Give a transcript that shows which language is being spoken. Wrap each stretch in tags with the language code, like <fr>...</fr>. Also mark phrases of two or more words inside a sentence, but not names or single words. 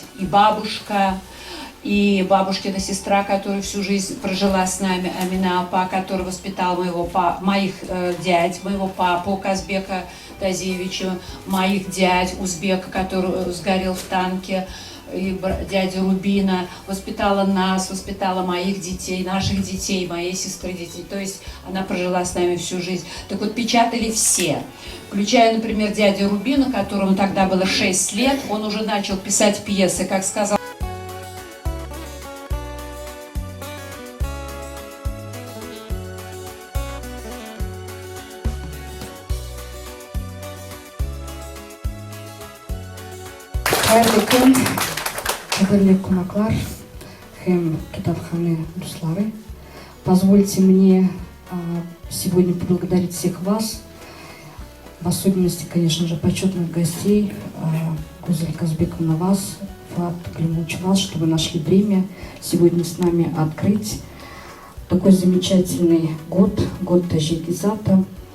<ru>И бабушка, и бабушкина сестра, которая всю жизнь прожила с нами, Амина Апа, который воспитал моих дядь, моего папу Казбека Тазиевича, моих дядь Узбека, который сгорел в танке, и дядя Рубина, воспитала нас, воспитала моих детей, наших детей, моей сестры детей. То есть она прожила с нами всю жизнь. Так вот, печатали все, включая, например, дядю Рубина, которому тогда было 6 лет. Он уже начал писать пьесы, как сказал.</ru> <tt>Кадерле кунаклар һәм китапхана дуслары,</tt> <ru>позвольте мне сегодня поблагодарить всех вас, в особенности, конечно же, почетных гостей, Гузель Казбековна вас, Фуат Галимуллович вас, что вы нашли время сегодня с нами открыть такой замечательный год Тажигизата.</ru>